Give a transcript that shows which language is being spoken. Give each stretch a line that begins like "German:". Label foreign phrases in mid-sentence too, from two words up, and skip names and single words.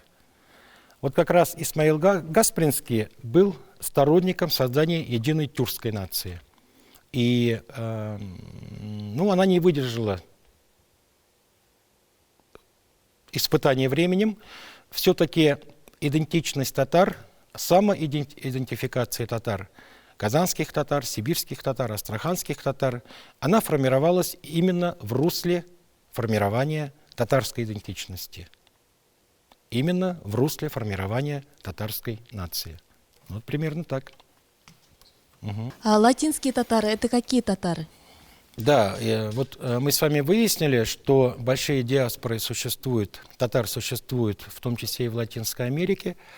Russian: Вот как раз Исмаил Гаспринский был сторонником создания единой тюркской нации. И она не выдержала испытания временем. Все-таки идентичность татар, самоидентификация татар, казанских татар, сибирских татар, астраханских татар, она формировалась именно в русле формирования татарской идентичности. Именно в русле формирования татарской нации. Вот примерно так. Угу. А латинские татары – это какие татары? Да, вот мы с вами выяснили, что большие диаспоры татар существуют, в том числе и в Латинской Америке.